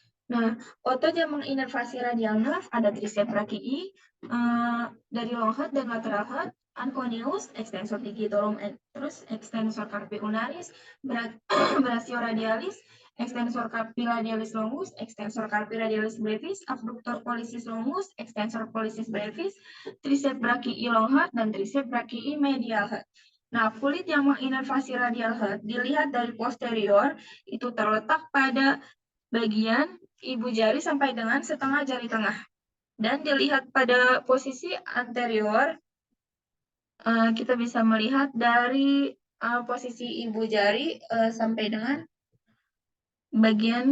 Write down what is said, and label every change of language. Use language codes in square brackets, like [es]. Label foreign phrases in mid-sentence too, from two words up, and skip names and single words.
[id] Nah, otojamal inervasi [en] radial nerve [la] ada triceps brachii, dari [en] long head dan lateral head, [la] anconeus, extensor digitorum, terus extensor carpi ulnaris, brachioradialis, extensor carpi radialis longus, extensor carpi radialis brevis, abductor pollicis longus, extensor pollicis brevis, triceps brachii [en] long head, [la] dan triceps brachii [en] medial head. [id] Nah, kulit yang menginervasi [en] radial head [id] dilihat dari posterior itu terletak pada bagian ibu jari sampai dengan setengah jari tengah. Dan dilihat pada posisi anterior, kita bisa melihat dari posisi ibu jari sampai dengan bagian